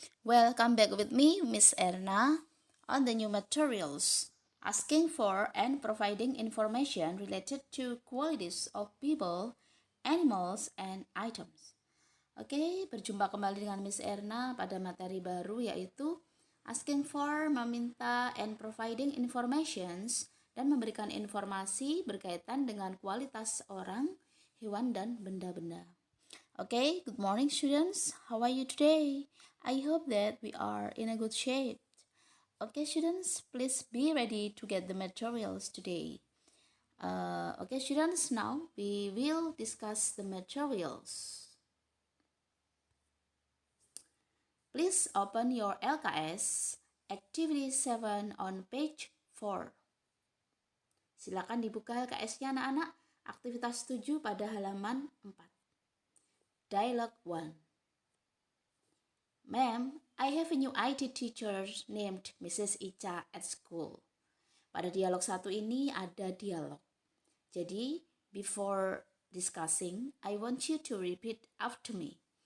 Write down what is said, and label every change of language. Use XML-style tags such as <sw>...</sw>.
<en>Welcome back with me, Miss Erna, on the new materials, asking for and providing information related to qualities of people, animals, and items.</en> <id>Oke, berjumpa kembali dengan Miss Erna pada materi baru yaitu</id> <en>asking for,</en> <id>meminta,</id> <en>and providing informations,</en> <id>dan memberikan informasi berkaitan dengan kualitas orang, hewan, dan benda-benda.</id> <en>Okay, good morning students. How are you today? I hope that we are in a good shape. Okay students, please be ready to get the materials today. Okay students, now we will discuss the materials. Please open your LKS Activity 7 on page 4.</en> <id>Silakan dibuka LKS-nya anak-anak, aktivitas 7 pada halaman 4.</id> <en>Dialogue 1. Ma'am, I have a new IT teacher named Mrs.</en> <id>Icha</id> <en>at school.</en> <id>Pada dialog 1 ini ada dialog.</id> <en>Jadi, before discussing, I want you to repeat after me.</en>